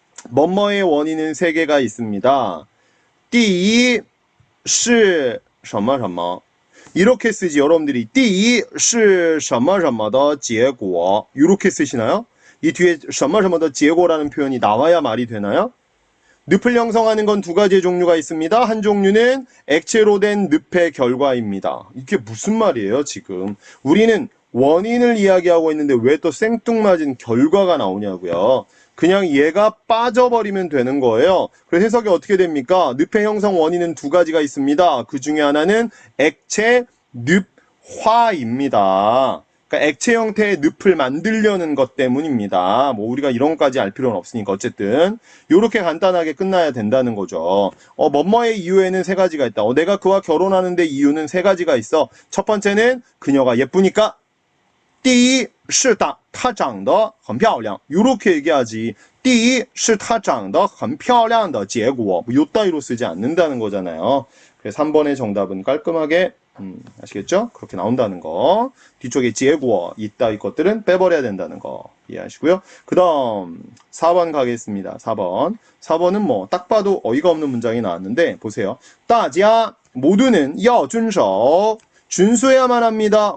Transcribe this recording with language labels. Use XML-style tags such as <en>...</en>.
<ko>뭐뭐의 원인은 세 개가 있습니다.</ko> <zh>第一是什么什么</zh> <ko>이렇게 쓰지 여러분들이</ko> <zh>第一是什么什么的结果</zh> <ko>이렇게 쓰시나요? 이 뒤에</ko> <zh>什么什么的结果</zh> <ko>라는 표현이 나와야 말이 되나요? 늪을 형성하는 건 두 가지의 종류가 있습니다. 한 종류는 액체로 된 늪의 결과입니다. 이게 무슨 말이에요 지금? 우리는 원인을 이야기하고 있는데 왜 또 생뚱맞은 결과가 나오냐고요. 그냥 얘가 빠져버리면 되는 거예요. 그래서 해석이 어떻게 됩니까? 늪의 형성 원인은 두 가지가 있습니다. 그 중에 하나는 액체 늪화입니다. 그러니까 액체 형태의 늪을 만들려는 것 때문입니다. 뭐 우리가 이런 것까지 알 필요는 없으니까 어쨌든 이렇게 간단하게 끝나야 된다는 거죠. 뭐뭐의 이유에는 세 가지가 있다. 내가 그와 결혼하는데 이유는 세 가지가 있어. 첫 번째는 그녀가 예쁘니까.</ko> <zh>第一是她长得很漂亮</zh> <ko>이렇게 얘기하지</ko> <zh>第一是她长得很漂亮的结果</zh> <ko>요 따위로 쓰지 않는다는 거잖아요. 그래서 3번의 정답은 깔끔하게 아시겠죠? 그렇게 나온다는 거. 뒤쪽에 结果 이따위 것들은 빼버려야 된다는 거 이해하시고요. 그 다음 4번 가겠습니다. 4번은 뭐 딱 봐도 어이가 없는 문장이 나왔는데 보세요. 大家 모두는</ko> <zh>要遵守</zh> <ko>준수해야만 합니다.</ko>